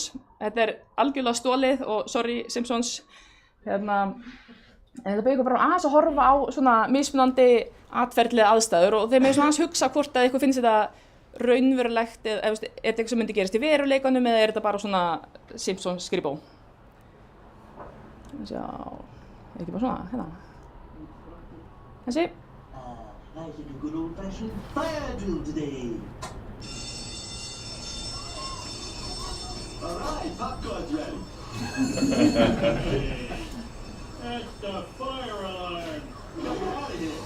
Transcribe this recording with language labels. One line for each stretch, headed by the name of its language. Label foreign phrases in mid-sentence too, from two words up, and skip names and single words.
Icelandic: Þetta er algjörlega stolið og sorry Simpsons, en þetta byrja ykkur bara aðeins að horfa á svona mismunandi atferðlega aðstæður og þeir með svona aðeins hugsa hvort að ykkur finnst þetta raunverulegt, er þetta eitthvað sem myndi gerast í veruleikanum eða er þetta bara svona Simpsons skrifbó? Sjá, ekki bara svona, Þessi.
English: I think a good old-fashioned fire drill today. All right, popcorn's ready. That's the fire alarm. Get out of here.